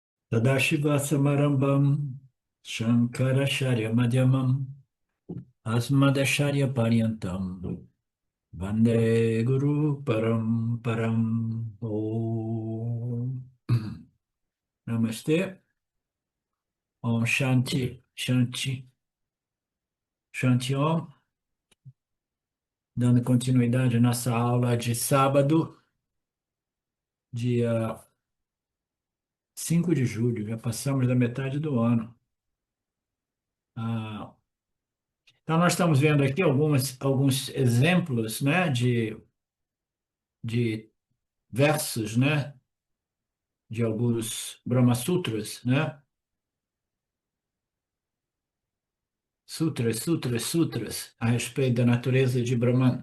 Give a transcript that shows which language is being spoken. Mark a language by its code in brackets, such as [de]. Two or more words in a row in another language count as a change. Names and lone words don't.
[sa] Sadashiva Samarambam Shankaracharya Madhyamam Asmadacharya Paryantam Vande Guru Param Om Namaste Om Shanti Shanti Shanti Om, [pt] dando continuidade à nossa aula de sábado, dia 5 de julho. Já passamos da metade do ano. Ah, então, nós estamos vendo aqui alguns exemplos, né, de versos, né, de alguns Brahma Sutras, né, sutras, a respeito da natureza de Brahman.